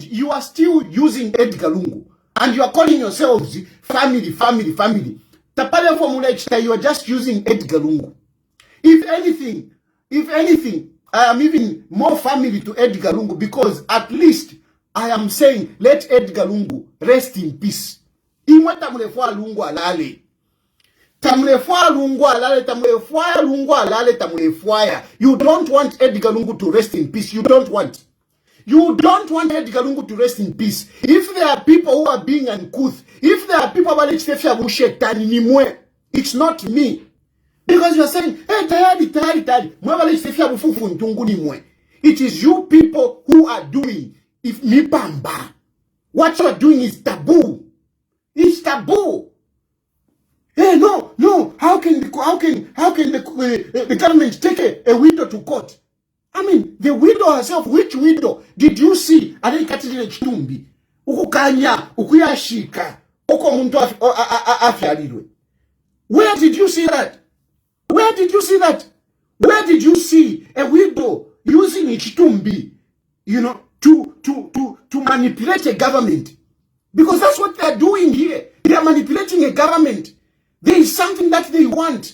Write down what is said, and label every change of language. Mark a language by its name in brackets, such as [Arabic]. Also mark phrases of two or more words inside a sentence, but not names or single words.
[English] You are still using Edgar Lungu. And you are calling yourselves family. Tapale formula, you are just using Edgar Lungu. If anything, I am even more family to Edgar Lungu because at least I am saying, let Edgar Lungu rest in peace. [Bemba] Imwe tamulefwa Lungu alale. Tamulefwa Lungu alale, tamulefwa Lungu alale, tamulefwa. [English] You don't want Edgar Lungu to rest in peace. You don't want. You don't want Edgar Lungu to rest in peace. If there are people who are being uncouth, if there are people who it's not me. Because you are saying, hey, Tayali. It is you people who are doing. If me bamba, what you are doing is taboo. It's taboo. Hey, no. How can the government take a widow to court? I mean, the widow herself. Which widow did you see? [Bemba] Alikatile chitumbi. Ukukanya, ukuyashika. Uko muntu afyalilwe. [English] Where did you see that? Where did you see that? Where did you see a widow using chitumbi, to manipulate a government? Because that's what they're doing here. They are manipulating a government. There is something that they want.